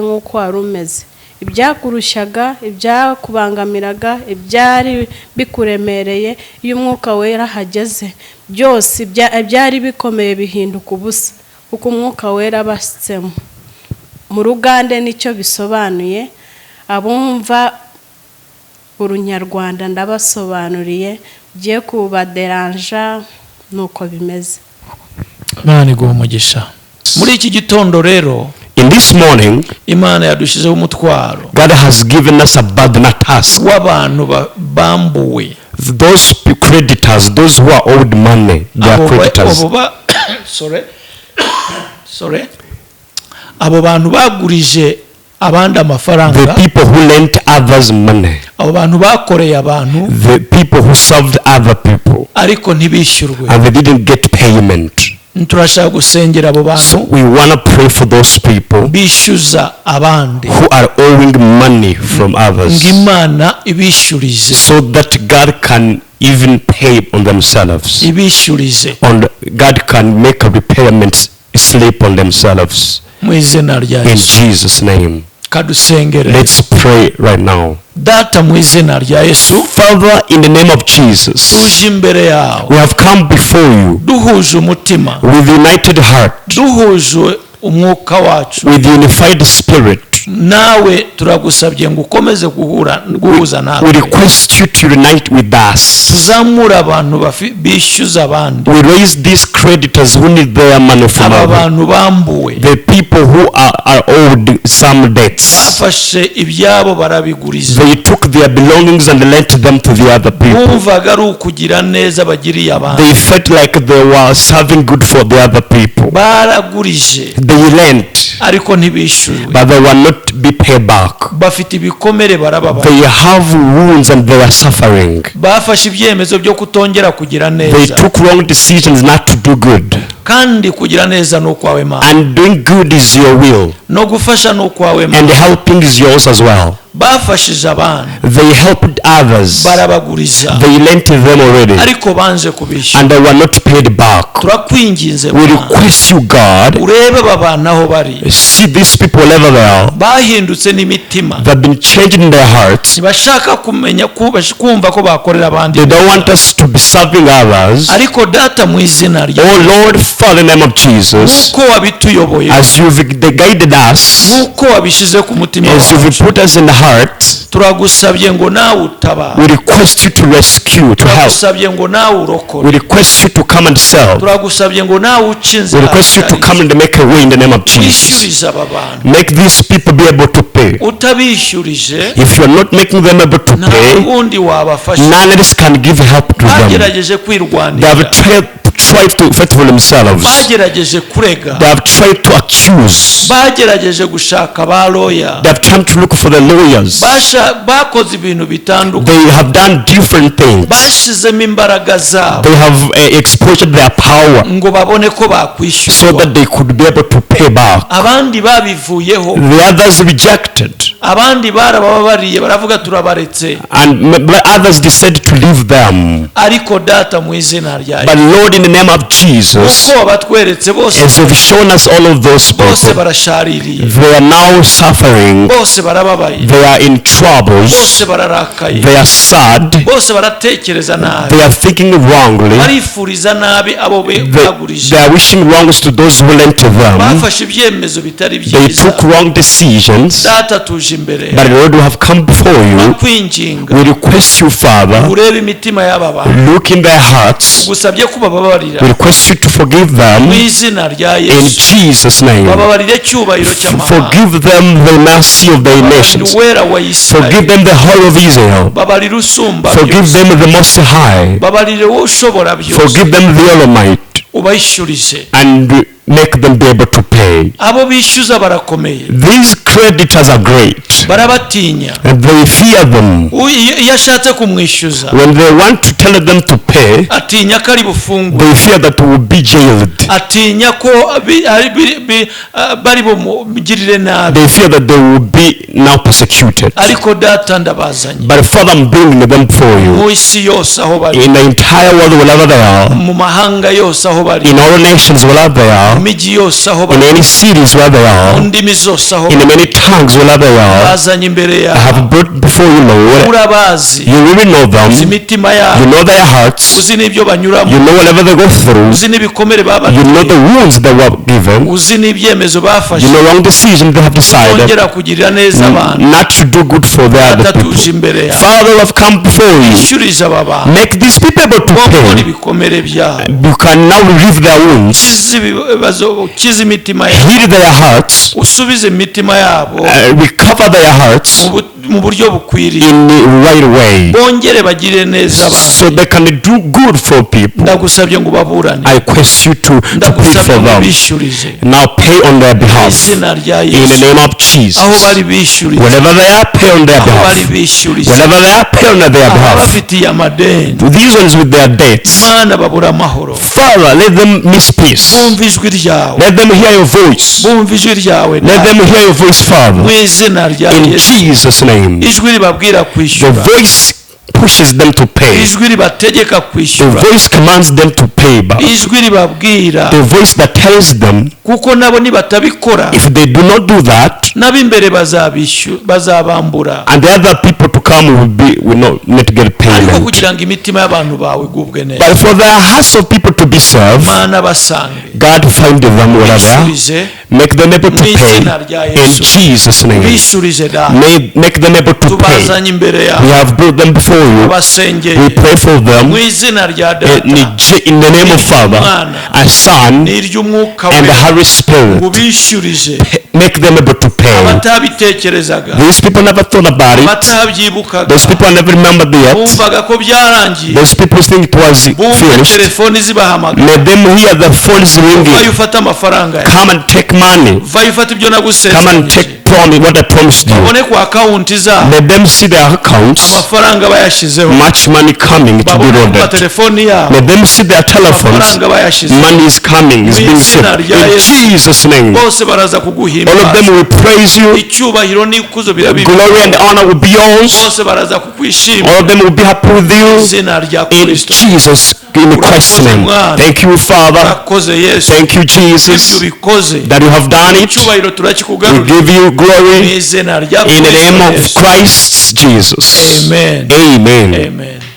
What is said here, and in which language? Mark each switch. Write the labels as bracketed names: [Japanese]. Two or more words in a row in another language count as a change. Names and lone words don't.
[Kinyarwanda] nk'uko wari umeze ibyakurushaga ibyakubangamiraga ibyari bikuremereye iyo umwuka wera ahageze byose byari bikomeye bihinduka ubusa kuko umwuka wera abasitsemo mu rugande nicyo bisobanuye abumva urunyarwanda ndabasobanuriye giye kubaderanja nuko bimeze. Imana iguha umugisha. Muri iki gitondo rero [English] in this morning [Kinyarwanda] Imana yadushizeho umutwaro. [English] God has given us a burden, a task. [Kinyarwanda] W'abantu bambuwe. [English] Those creditors, those who are owed money, they are creditors. Sorry. [Kinyarwanda] abo bantu bagurije abandi [English] the [Kinyarwanda] amafaranga, [English] people who lent others money, [Kinyarwanda] abo bantu bakoreye abantu [English] the people who served other people, [Kinyarwanda] ariko ntibishyurwe. [English] and they didn't get payment. [Kinyarwanda] Turashaka gusengera abo [English] So [Kinyarwanda] bantu [English] we want to pray for those people [Kinyarwanda] bishyuza abandi, [English] who are owing money from others, [Kinyarwanda] ng'Imana ibishyurize, [English] so that God can even pay on themselves, [Kinyarwanda] ibishyurize [English] God can make a repayment slip on themselves. [Kinyarwanda] mu izina rya [English] In [Kinyarwanda] Yesu. [English] Jesus' name. [Kinyarwanda] Kadusengere. [English] Let's pray right now. [Kinyarwanda] Data mu izina rya Yesu, [English] Father, in the name of Jesus, [Kinyarwanda] tuje imbere yawe [English] we have come before you [Kinyarwanda] duhuje umutima, [English] with united heart, [Kinyarwanda] duhuje umwuka wacu [English] with unified spirit. [Kinyarwanda] nawe. Turagusabye ngo ukomeze guhuza [English] We [Kinyarwanda] nawe, [English] request you to unite with us. [Kinyarwanda] tuzamure abantu bishyuza abandi, [English] We raise these creditors who need their money from [Kinyarwanda] aba [English] us, [Kinyarwanda] bantu bambuwe [English] the people who are owed some debts. [Kinyarwanda] bafashe ibyabo barabiguriza, [English] They took their belongings and lent them to the other people. [Kinyarwanda] bumvaga ari ukugira neza bagiriye abandi, [English] They felt like they were serving good for the other people. [Kinyarwanda] baragurije [English] They lent, [Kinyarwanda] ariko ntibishyurwe, [English] but they were not be paid back. [Kinyarwanda] bafite ibikomere barababaye, [English] They have wounds and they are suffering. [Kinyarwanda] bafashe ibyemezo byo kutongera kugira [English] They [Kinyarwanda] neza, [English] took wrong decisions not to do good. [Kinyarwanda] kandi kugira neza ni ukwawe Mana, [English] And doing good is your will. [Kinyarwanda] no gufasha ni ukwawe [English] And [Kinyarwanda] Mana. [English] helping is yours as well. [Kinyarwanda] Bafashije abandi [English] They helped others. [Kinyarwanda] barabaguriza [English] They lent to them already. [Kinyarwanda] ariko banze kubishyura. [English] And they were not paid back. [Kinyarwanda] Turakwinginze [English] We [Kinyarwanda] Mana, [English] request you, God, [Kinyarwanda] urebe aba bantu aho bari, [English] see these people wherever they are. [Kinyarwanda] bahindutse n'imitima, [English] They've been changed in their hearts. [Kinyarwanda] ntibashaka kumva ko bakorera abandi [English] They don't want us to be serving others. [Kinyarwanda] ariko Data mu izina rya [English] Oh Lord, Father, in the name of Jesus, [Kinyarwanda] nk'uko wabituyoboye, [English] as you've guided us, [Kinyarwanda] nk'uko wabishyize ku mutima [English] as you've [Kinyarwanda] wacu, [English] put us in the heart, [Kinyarwanda] turagusabye ngo nawe utabara, [English] we request you to rescue, to help. [Kinyarwanda] turagusabye ngo nawe [English] We [Kinyarwanda] urokore, [English] request you to come and serve. [Kinyarwanda] turagusabye ngo nawe uce [English] We [Kinyarwanda] inzira [English] request you to come and make a way in the name of Jesus. [Kinyarwanda] wishyurize aba bantu. [English] Make these people be able to pay. [Kinyarwanda] Utabishyurije [English] If you're not making them able to [Kinyarwanda] nta [English] pay, [Kinyarwanda] wundi wabafasha. [English] none else can give help to them. [Kinyarwanda] Bagerageje [English] They [Kinyarwanda] kwirwanira, [English] have tried to fight for themselves. [Kinyarwanda] bagerageje kurega, [English] They have tried to accuse. [Kinyarwanda] bagerageje gushaka ba loya, [English] They have tried to look for the lawyers. [Kinyarwanda] bakoze ibintu bitandukanye, [English] They have done different things. [Kinyarwanda] bashyizemo imbaraga zabo [English] They have exposed their power [Kinyarwanda] ngo babone ko [English] so [Kinyarwanda] bakwishyurwa. [English] that they could be able to pay back. [Kinyarwanda] Abandi babivuyeho, [English] The others rejected, [Kinyarwanda] abandi barababariye baravuga turabaretse, [English] and others decided to leave them. [Kinyarwanda] ariko Data mu izina rya [English] But [Kinyarwanda] Yesu, [English] Lord, in the name of Jesus, [Kinyarwanda] uko wabatweretse bose, [English] as you've shown us all of those [Kinyarwanda] bose [English] people, [Kinyarwanda] barashaririye, [English] they are now suffering, [Kinyarwanda] bose barababaye, [English] they are in troubles, [Kinyarwanda] bose bararakaye, [English] they are sad, [Kinyarwanda] bose baratekereza nabi, [English] they are thinking wrongly, [Kinyarwanda] barifuriza nabi abo [English] they [Kinyarwanda] bagurije, [English] are wishing wrongs to those who lent to them. [Kinyarwanda] bafashe ibyemezo bitari [English] They [Kinyarwanda] byiza. [English] took wrong decisions. [Kinyarwanda] Data tuje imbere [English] But Lord, we have come before you. [Kinyarwanda] kwinginga, [English] We request you, Father, [Kinyarwanda] urebe imitima y'aba bantu, [English] look in their hearts. [Kinyarwanda] gusabye ko bababarira [English] We request you to forgive them [Kinyarwanda] mu izina rya [English] in [Kinyarwanda] Yesu, [English] Jesus' name. [Kinyarwanda] bababarire cyubahiro cy'amahanga, [English] Forgive them the mercy of their [Kinyarwanda] babarire [English] nations. [Kinyarwanda] uwera wa [English] Forgive [Kinyarwanda] Isirayeli, [English] them the whole of Israel. [Kinyarwanda] babarire usumba [English] Forgive [Kinyarwanda] byose, [English] them the Most High. [Kinyarwanda] babarire wowe ushobora byose, [English] Forgive them the Almighty, [Kinyarwanda] ubishyurize. [English] and make them be able to pay. [Kinyarwanda] Abo bishyuza barakomeye, [English] These creditors are great, [Kinyarwanda] barabatinya, [English] and they fear them. [Kinyarwanda] iyo ashatse kumwishyuza [English] When they want to tell them to pay, [Kinyarwanda] atinya ko ari bufungwe, [English] they fear that they will be jailed. [Kinyarwanda] atinya ko bari bumugirire nabi, [English] They fear that they will be now persecuted. [Kinyarwanda] ariko Data ndabazanye [English] But Father, I'm bringing them for you. [Kinyarwanda] mu isi yose aho bari, [English] In the entire world, wherever they are, [Kinyarwanda] mu mahanga yose aho bari, [English] in all nations, wherever they are, [Kinyarwanda] mu migi yose aho [English] in [Kinyarwanda] bari, [English] any cities where they [Kinyarwanda] mu [English] are, [Kinyarwanda] ndimi zose aho [English] in [Kinyarwanda] bari, [English] many tongues wherever they are, [Kinyarwanda] bazanye imbere [English] I [Kinyarwanda] yawe, [English] have brought before you, Lord. [Kinyarwanda] urabazi, [English] You really know them. [Kinyarwanda] uzi imitima [English] You [Kinyarwanda] yabo, [English] know their hearts. [Kinyarwanda] uzi n'ibyo banyuramo, [English] You know whatever they go through. [Kinyarwanda] uzi n'ibikomere [English] You know [Kinyarwanda] babateye, [English] the wounds they were given. [Kinyarwanda] uzi n'ibyemezo [English] You [Kinyarwanda] bafashe, [English] know wrong decisions they have decided [Kinyarwanda] bongera kugirira neza abantu. [English] not to do good for the other [Kinyarwanda] Data tuje [English] people. [Kinyarwanda] imbere yawe, [English] Father, we have come before you. [Kinyarwanda] ishyurize aba bantu, [English] Make these people able to [Kinyarwanda] bokora [English] pay. [Kinyarwanda] ibikomere byabo, [English] You can now relieve their wounds, [Kinyarwanda] ukize ibibazo, ukize imitima yabo, [English] heal their hearts, [Kinyarwanda] usubize imitima yabo [English] recover their hearts [Kinyarwanda] mu buryo bukwiriye [English] in the right way, [Kinyarwanda] bongere bagire neza [English] so [Kinyarwanda] abandi [English] they can do good for people. [Kinyarwanda] ndagusabye ngo baburane [English] I request you to plead [Kinyarwanda] ndagusabye [English] for [Kinyarwanda] ngo [English] them. [Kinyarwanda] bishyurize [English] Now pay on their [Kinyarwanda] mu [English] behalf. [Kinyarwanda] izina rya [English] In the [Kinyarwanda] Yesu [English] name of Jesus. [Kinyarwanda] aho bari bishyurize [English] Wherever they are, pay on their [Kinyarwanda] aho bari [English] behalf. [Kinyarwanda] bishyurize [English] Wherever they are, pay on their [Kinyarwanda] aho [English] behalf. [Kinyarwanda] bafitiye amadeni [English] These ones with their debts. [Kinyarwanda] mana babura amahoro [English] Father, let them miss peace. [Kinyarwanda] bumva ijwi ryawe [English] Let them hear your voice. [Kinyarwanda] bumva ijwi ryawe [English] Let them hear your voice, [Kinyarwanda] mu [English] Father. [Kinyarwanda] izina rya [English] In [Kinyarwanda] Yesu [English] Jesus' name. [Kinyarwanda] ijwi ribabwira [English] The [Kinyarwanda] kwishyura [English] voice pushes them to pay. [Kinyarwanda] ijwi ribategeka [English] The [Kinyarwanda] kwishyura [English] voice commands them to pay back. [Kinyarwanda] ijwi ribabwira [English] The voice that tells them [Kinyarwanda] kuko nabo nibatabikora [English] if they do not do that, [Kinyarwanda] n'ab'imbere bazabambura [English] and the other people to come will not get [Kinyarwanda] ariko [English] payment. [Kinyarwanda] kugira ngo imitima y'abantu bawe igubwe neza [English] But for the hearts of people to be served, [Kinyarwanda] mana basange [English] God find them where they are. [Kinyarwanda] bishyurize [English] Make them able to [Kinyarwanda] mu izina [English] pay. [Kinyarwanda] rya [English] In [Kinyarwanda] Yesu [English] Jesus' name. [Kinyarwanda] bishyurize da [English] Make them able to pay. [Kinyarwanda] tubazanye imbere [English] We [Kinyarwanda] yawe [English] have brought them before you. [Kinyarwanda] abasengeye [English] We pray for them. [Kinyarwanda] mu izina rya [English] In [Kinyarwanda] data [English] in the name of Father, a Son, [Kinyarwanda] n'iry'umwuka [English] and the [Kinyarwanda] we [English] Holy Spirit. [Kinyarwanda] ngo bishyurize [English] Make them able to pay. [Kinyarwanda] abatabitekerezaga [English] These people never thought about it. [Kinyarwanda] abatabyibukaga [English] Those people never remembered yet. [Kinyarwanda] bumvaga ko byarangiye [English] Those people think it was [Kinyarwanda] bumve [English] finished. [Kinyarwanda] telefoni zibahamagara [English] Let them hear the phones [Kinyarwanda] vayo [English] ringing. [Kinyarwanda] ufate amafaranga yawe [English] Come and take money. [Kinyarwanda] vayo ufate ibyo [English] Come and [Kinyarwanda] nagusezeranyije [English] take what I promised you. [Kinyarwanda] babone ku akawunti zabo [English] Let them see their accounts. [Kinyarwanda] amafaranga bayashyizeho [English] Much money coming to be [Kinyarwanda] babone ku [English] loaded. [Kinyarwanda] matelefoni yabo [English] Let them see their telephones. [Kinyarwanda] amafaranga bayashyizeho [English] Money is coming, is [Kinyarwanda] Mu [English] being [Kinyarwanda] izina [English] saved. [Kinyarwanda] rya [English] In [Kinyarwanda] Yesu. [English] Jesus' name. [Kinyarwanda] bose baraza [English] All of them [Kinyarwanda] kuguhimbaza [English] will praise you. [Kinyarwanda] icyubahiro n'ikuzo birabibi [English] Glory and honor will be yours. [Kinyarwanda] bose baraza kukwishima [English] All of them will be happy with you. [Kinyarwanda] izina rya [English] In [Kinyarwanda] Kristo [English] Jesus, in Christ's name. Thank you, Father. [Kinyarwanda] urakoze Yesu [English] Thank you, [Kinyarwanda] ibyo [English] Jesus, [Kinyarwanda] ubikoze [English] that you have done it. [Kinyarwanda] icyubahiro [English] We [Kinyarwanda] turakikugarurira [English] give you [Kinyarwanda] mu [English] glory [Kinyarwanda] izina rya [English] in the name [Kinyarwanda] Kristo [English] of [Kinyarwanda] Yesu. [English] Christ Jesus. Amen. Amen. Amen.